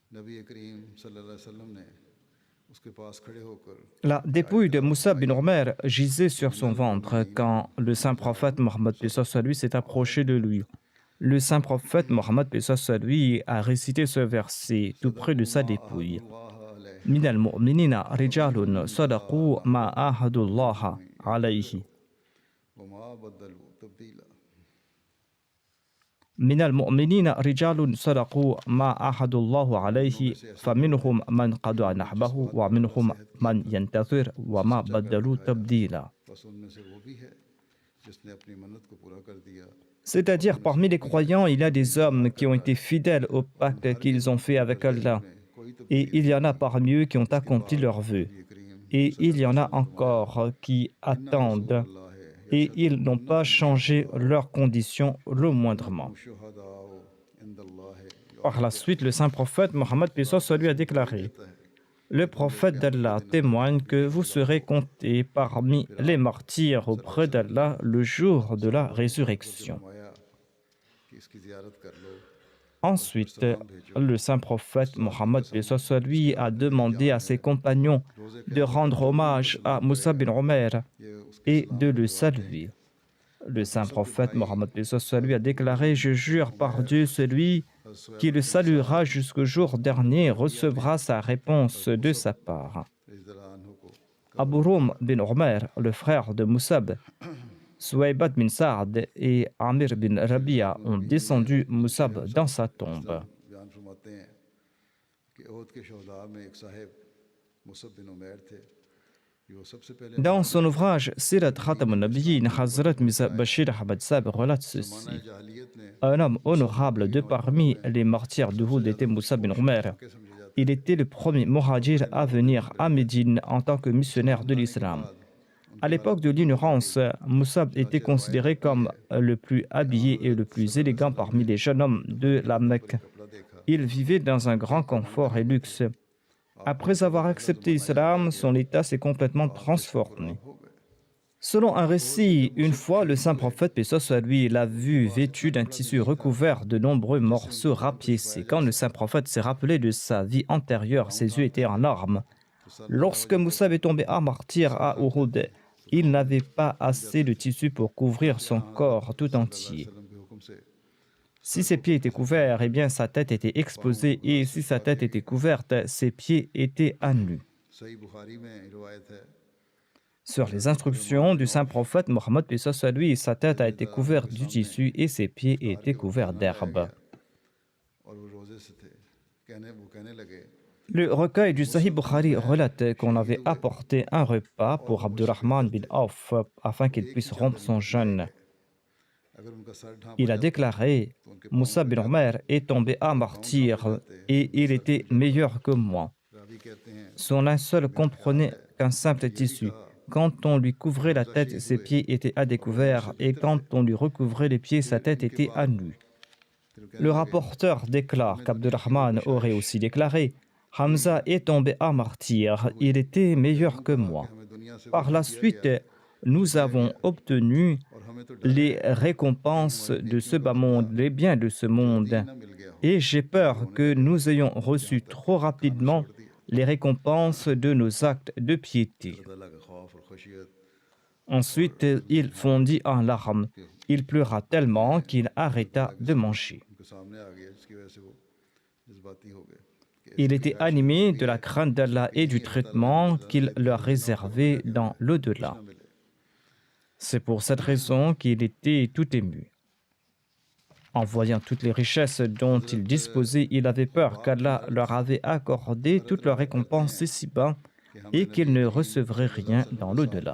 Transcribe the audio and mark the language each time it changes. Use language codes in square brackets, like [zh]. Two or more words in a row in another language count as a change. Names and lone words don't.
[fr] La dépouille de Moussa bin Omer gisait sur son ventre quand le saint prophète Mohammed paix soit lui s'est approché de lui. Le saint prophète Mohammed paix soit lui a récité ce verset tout près de sa dépouille. [ar] من المؤمنين رجال صدقوا ما عاهد الله عليه. من المؤمنين رجال صدقوا ما عاهدوا الله عليه فمنهم من قضى نحبه ومنهم من ينتظر وما بدلوا تبديلا. [fr] C'est-à-dire, parmi les croyants, il y a des hommes qui ont été fidèles au pacte qu'ils ont fait avec Allah. Et il y en a parmi eux qui ont accompli leurs vœux. Et il y en a encore qui attendent. Et ils n'ont pas changé leurs conditions le moindrement. Par la suite, le saint prophète Mohammed paix soit lui a déclaré: le prophète d'Allah témoigne que vous serez comptés parmi les martyrs auprès d'Allah le jour de la résurrection. [ur] کہ اس کی زیارت کر لو. [fr] Ensuite, le saint prophète Mohammed paix soit sur lui a demandé à ses compagnons de rendre hommage à Moussa bin Omer [ur] یہ اس کے [fr] et [ur] सलाम [fr] de [ur] का [fr] le [ur] جواب ہے. [fr] saluer. Le saint prophète Mohammed paix soit sur lui a déclaré: Je jure par Dieu, celui qui le saluera jusqu'au jour dernier recevra sa réponse de sa part. [ar] رضي الله عنه को [fr] Abu Rum bin Omer, le frère de Moussab, Suwaybat bin Saad et Amir bin Rabia ont descendu Moussab dans sa tombe. [ur] بیان فرماتے ہیں کہ احد کے شہداء میں ایک صاحب مصعب بن عمیر تھے. یہ وہ سب سے پہلے [fr] Dans son ouvrage Sirat Khatam al-Nabiyyin, Hazrat Mirza Bashir Ahmad Sab relate ceci. [ur] زمانہ جاہلیت نے [fr] Un homme honorable de parmi les martyrs d'Uhud était Moussa bin Omer. [ur] کے سمجھے جاتے [fr] Il était le premier muhajir à venir à Médine en tant que missionnaire de l'islam. À l'époque de l'ignorance, Moussab était considéré comme le plus habillé et le plus élégant parmi les jeunes hommes de la Mecque. [ur] کپڑا دیکھا [fr] Il vivait dans un grand confort et luxe. Après avoir accepté l'islam, son état s'est complètement transformé. [ur] ہو گئے. [fr] Selon un récit, une fois, le saint prophète, paix soit sur lui, l'a vu vêtu d'un tissu recouvert de nombreux morceaux rapiécés. Quand le saint prophète s'est rappelé de sa vie antérieure, ses yeux étaient en larmes. Lorsque Moussa est tombé à martyr à Uhud, il n'avait pas assez de tissu pour couvrir son corps tout entier. [ur] وسلم کے حکم سے [fr] Si ses pieds étaient couverts, eh bien sa tête était exposée, et si sa tête était couverte, ses pieds étaient à nu. [ur] صحیح بخاری میں روایت ہے [fr] Sur les instructions du saint prophète Mohammed paix soit sur lui, sa tête a été couverte du tissu et ses pieds étaient couverts d'herbe. [ur] اور وہ روزے سے تھے۔ وہ کہنے لگے [fr] Le recueil du Sahih Bukhari relate qu'on avait apporté un repas pour Abdurrahman bin Auf afin qu'il puisse rompre son jeûne. [ur] اگر ان کا سر ڈھانپ [fr] Il a déclaré: Moussa bin Omer est tombé à martyr et il était meilleur que moi. [ur] راوی کہتے ہیں [fr] Son linceul comprenait qu'un simple tissu. Quand on lui couvrait la tête, ses pieds étaient à découvert, et quand on lui recouvrait les pieds, sa tête était à nu. Le rapporteur déclare qu'Abdurrahman aurait aussi déclaré: Hamza est tombé à martyr, il était meilleur que moi. [ur] ہمیں دنیا سے [fr] Par la suite, nous avons obtenu [ur] اور ہمیں تو [fr] les récompenses de ce bas monde, les biens de ce monde. [ur] نہ مل گیا ہو. [fr] Et j'ai peur que nous ayons reçu trop rapidement les récompenses de nos actes de piété. [ur] اللہ کا خوف اور خشیت [fr] Ensuite, il fondit en larmes. Il pleura tellement qu'il arrêta de manger. [ur] ان کے سامنے آ گیا جس کی وجہ سے وہ جذباتی ہو گئے. [fr] Il était animé de la crainte d'Allah et du traitement qu'il leur réservait dans l'au-delà. C'est pour cette raison qu'il était tout ému. En voyant toutes les richesses dont il disposait, il avait peur qu'Allah leur avait accordé toutes leurs récompenses ici-bas et qu'il ne recevrait rien dans l'au-delà.